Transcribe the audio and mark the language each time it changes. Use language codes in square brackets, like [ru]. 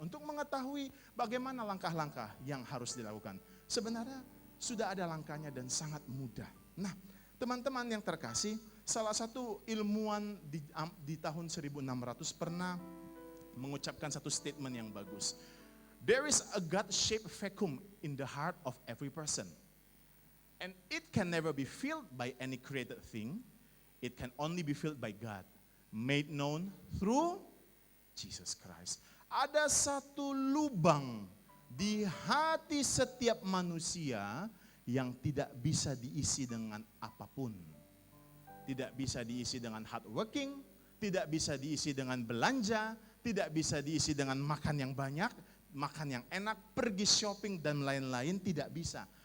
[id] Untuk mengetahui bagaimana langkah-langkah yang harus dilakukan. Sebenarnya sudah ada langkahnya dan sangat mudah. Nah teman-teman yang terkasih, salah satu ilmuwan di tahun 1600 pernah mengucapkan satu statement yang bagus. [en] There is a God-shaped vacuum in the heart of every person. And it can never be filled by any created thing. It can only be filled by God, made known through Jesus Christ. [id] Ada satu lubang di hati setiap manusia yang tidak bisa diisi dengan apapun. Tidak bisa diisi dengan hard working, tidak bisa diisi dengan belanja, tidak bisa diisi dengan makan yang banyak, makan yang enak, pergi shopping dan lain-lain, tidak bisa.